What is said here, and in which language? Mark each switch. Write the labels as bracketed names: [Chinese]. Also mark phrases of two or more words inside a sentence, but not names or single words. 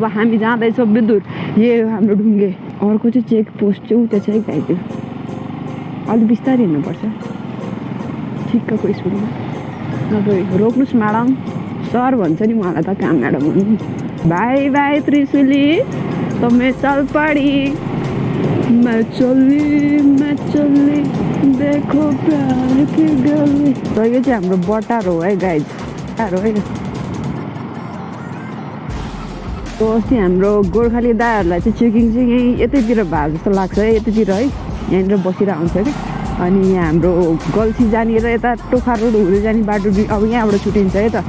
[Nepali] हामी जाँदैछौँ विद्युत यो हाम्रो ढुङ्गे अर्को चाहिँ चेक पोस्ट चाहिँ उता छ है गाइज अलिक बिस्तारै हिँड्नुपर्छ ठिक्कको स्पिडमा नभए रोक्नुहोस् म्याडम सर भन्छ नि मलाई त कामबाट भन्नु भाइ भाइ त्रिशुली [Hindi] तो मैं चल पड़ी मैं चली देखो प्यार की गली। [Nepali] तो यो चाहिँ हाम्रो बटार हो है गाइज, बटार हो है। तो अस्ति हाम्रो गोर्खाली दाहरूलाई चाहिँ चेकिङ चाहिँ यहीँ यतैतिर भएको जस्तो लाग्छ है, यतैतिर है, यहाँनिर बसिरहेको हुन्छ कि। अनि यहाँ हाम्रो गल्छी जाने र यता टोखा रोड हुँदै जाने बाटो अब यहाँबाट छुटिन्छ है त।